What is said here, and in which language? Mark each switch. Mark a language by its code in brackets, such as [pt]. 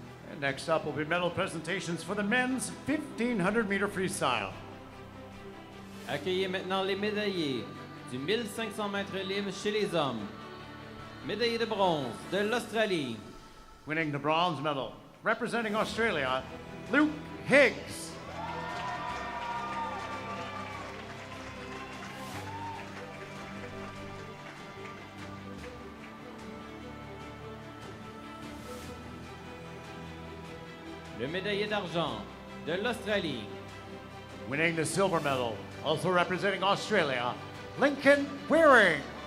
[en] And next up will be medal presentations for the men's 1,500-meter freestyle. [fr] Accueillez maintenant les médaillés du 1500 mètres libre chez les hommes. Médaillé de bronze de l'Australie. [en] Winning the bronze medal, representing Australia, Luke Higgs. [fr] Le médaillé d'argent de l'Australie. [en] Winning the silver medal, also representing Australia, Lincoln Waring.